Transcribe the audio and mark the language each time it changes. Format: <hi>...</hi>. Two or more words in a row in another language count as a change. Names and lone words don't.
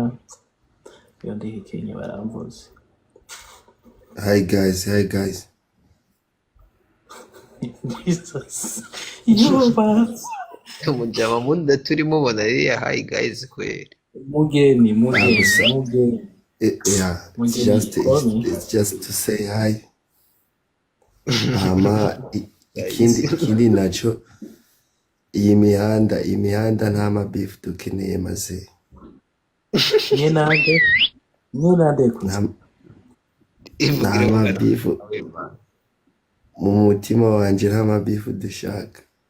<rn>Iyo ndihikenye baramvuze.</rn> <en>Hi guys.</en> <rn>Jesus. Yoba. umujama munda turimo bona ririya</rn> <en>hi guys</en> <rn>kweli Mugeni.</rn> <en>Yeah, it's just to say hi.</en> <rn>Ikindi nacho iyi mihanda nta mabifu dukeneye maze. Nyenande Nta mabifu mu mutima wanje nta mabifu dushaka.</rn>